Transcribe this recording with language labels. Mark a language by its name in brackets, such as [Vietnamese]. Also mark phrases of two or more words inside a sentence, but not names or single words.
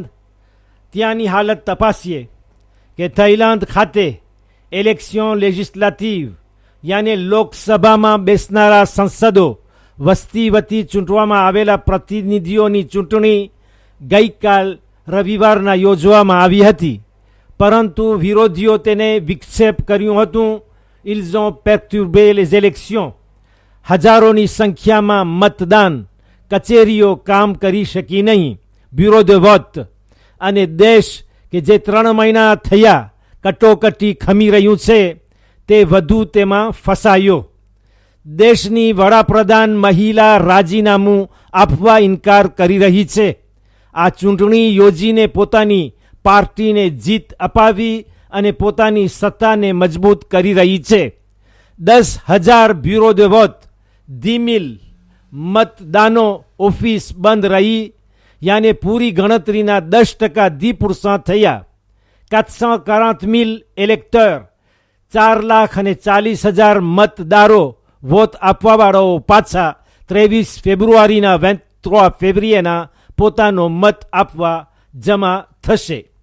[Gujarati] ત્યાંની હાલત તપાસીએ કે થાઈલેન્ડ ખાતે [English] election legislative [Gujarati] યાને લોકસભામાં બેસનારા સંસદો વસ્તી વતી ચૂંટવામાં આવેલા પ્રતિનિધિઓની ચૂંટણી ગઈકાલ રવિવારના યોજવામાં આવી હતી, પરંતુ વિરોધીઓ તેને વિક્ષેપ કર્યું હતું. [French] ils ont perturbé les élections. [Gujarati] હજારોની સંખ્યામાં મતદાન કચેરીઓ કામ કરી શકી નહીં, [French] bureau de vote, [Gujarati] અને દેશ કે જે 3 મહિના થયા કટોકટી ખમી રહ્યું છે તે વધુ તેમાં ફસાયો. દેશની વડાપ્રધાન મહિલા રાજીનામું આપવા ઇનકાર કરી રહી છે. આ ચૂંટણી યોજીને પોતાની પાર્ટીને જીત અપાવી અને પોતાની સત્તાને મજબૂત કરી રહી છે. 10,000 [French] bureau de vote, [Gujarati] 10,000 મતદાનો ઓફિસ બંધ રહી, યાને પૂરી ગણતરીના 10% 10% થયા. 440,000 એલેક્ટર, 4,40,000 મતદારો, વોટ આપવાવાળાઓ પાછા 23 ફેબ્રુઆરીના 23 ફેબ્રુઆરીના પોતાનો મત આપવા જમા થશે.